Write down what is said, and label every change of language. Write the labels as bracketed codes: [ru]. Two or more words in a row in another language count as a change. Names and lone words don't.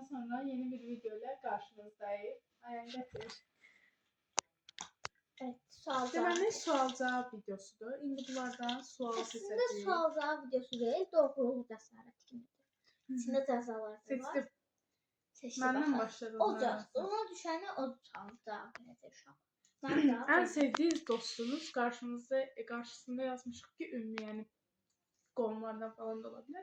[tr] sonra yeni bir video ile karşınızdayız. [az] Ayağını gətir. [tr] Evet, [az] sual Deməli, sual-cavab videosudur. İndi bunlardan sual seçəcəyik. Əslində sual-cavab videosu deyil, doğruluq cəsarət kimidir. İçində cəzalar da var. Seçdim. Məndən başladım. Ona düşəni o sual-cavab verəcək uşaq. Ən sevdiyiniz dostunuz qarşısında yazmışıq ki, ümumi, yəni qonumlardan falan da ola bilər.